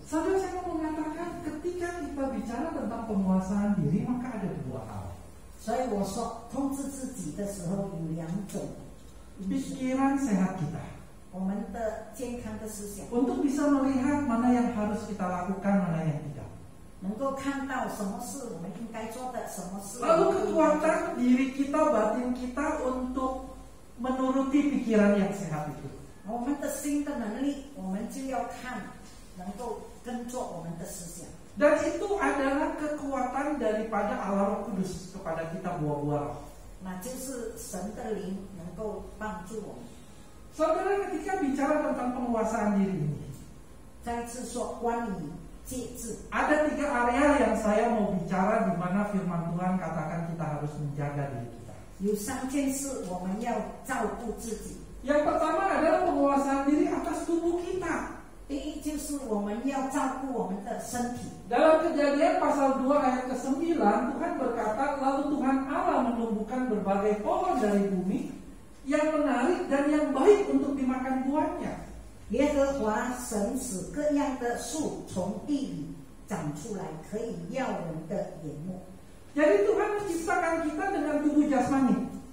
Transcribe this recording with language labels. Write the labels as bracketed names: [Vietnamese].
[Indonesian] Saudara, saya mau mengatakan ketika kita bicara tentang penguasaan diri maka ada dua hal. [Chinese] 所以我说，控制自己的时候有两种， [Indonesian] Pikiran sehat kita [Chinese] 我们的健康的思想， [Indonesian] untuk bisa melihat mana yang harus kita lakukan, mana yang tidak. [Chinese] 能够看到什么是我们应该做的，什么是 [Indonesian] Lalu [Chinese] 我们不应该做的。 [Indonesian] kekuatan diri kita, batin kita untuk menuruti pikiran yang sehat itu. [Chinese] 我们的新的能力，我们就要看，能够跟着我们的思想。 [Indonesian] Dan itu adalah kekuatan daripada Allah Roh Kudus kepada kita buah-buah roh. [Chinese] 那就是神的灵能够帮助我们。 [Indonesian] Saudara, ketika bicara tentang penguasaan diri ini, [Chinese] 再次说关于节制， [Indonesian] ada 3 area yang saya mau bicara di mana firman Tuhan katakan kita harus menjaga diri kita. [Chinese] 有3件事我们要照顾自己。 [Indonesian] Yang pertama adalah penguasaan diri atas tubuh kita. [Chinese] 第一就是我们要照顾我们的身体。 [Indonesian] Dalam Kejadian pasal 2 ayat ke-9, Tuhan berkata, lalu Tuhan Allah menumbuhkan berbagai pohon dari bumi yang menarik dan yang baik untuk dimakan buahnya. [Chinese] 耶和华神使各样的树从地里长出来，可以耀人的眼目。 [Indonesian] Jadi Tuhan menciptakan kita dengan tubuh jasmani.